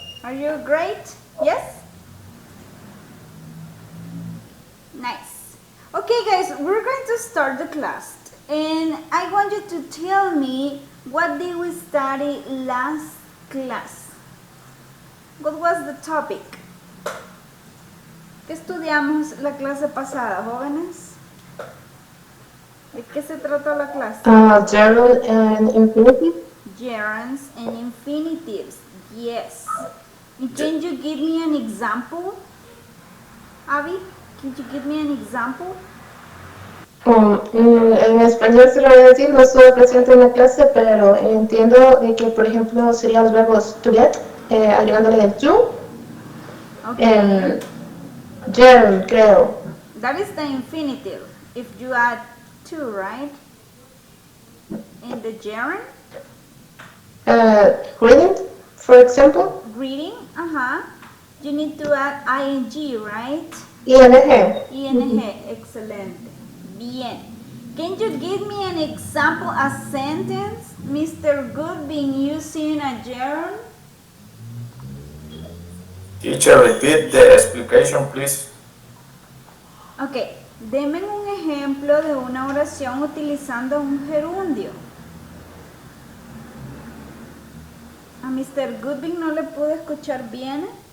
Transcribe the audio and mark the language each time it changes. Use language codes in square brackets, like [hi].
[en] Are you great? Yes? Nice. Okay, guys, we're going to start the class. And I want you to tell me what did we study last class? What was the topic? [es] ¿Qué estudiamos la clase pasada, jóvenes? ¿De qué se trató la clase? [en] Gerald and infinitive. Gerunds and infinitives. Yes. And can you give me an example? Abby, can you give me an example? [es] En español se lo voy a decir, no estuve presente en la clase, pero entiendo de que, por ejemplo, serían los verbos to get, agregándole el to. [en] Okay. [es] Gerald, creo. [en] That is the infinitive. If you add to, right? In the gerund. Reading, for example. Greeting, you need to add ing, right? ING. [es] Excelente. Bien. [en] Can you give me an example, a sentence, Mr. Goodbean, using a gerund? Teacher, repeat the explication, please. [es] Ok, denme un ejemplo de una oración utilizando un gerundio. A Mr. Goodbean no le pude escuchar bien.